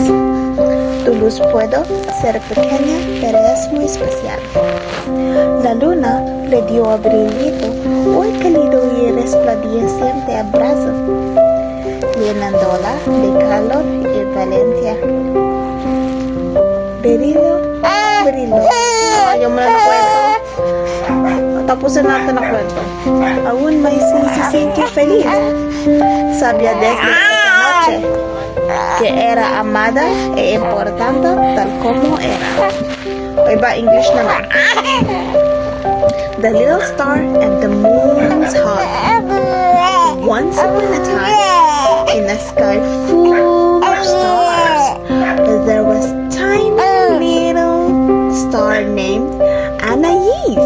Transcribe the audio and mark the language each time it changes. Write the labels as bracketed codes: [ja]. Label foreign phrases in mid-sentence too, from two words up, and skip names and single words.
[es] Tu luz puede ser pequeña, pero es muy especial." La luna le dio a Brillito un cálido y resplandeciente abrazo, llenándola de calor y valencia. Brillo. [tl] Ayaw mo na na kwento. Tapusin natin ang kwento. [es] Aún may se sintió feliz. Sabía desde esa noche que era amada e importante tal como era. [tl] O iba, English naman. [en] The little star and the moon's heart. Once upon a time, in a sky full of stars, there was tiny little star named Anais.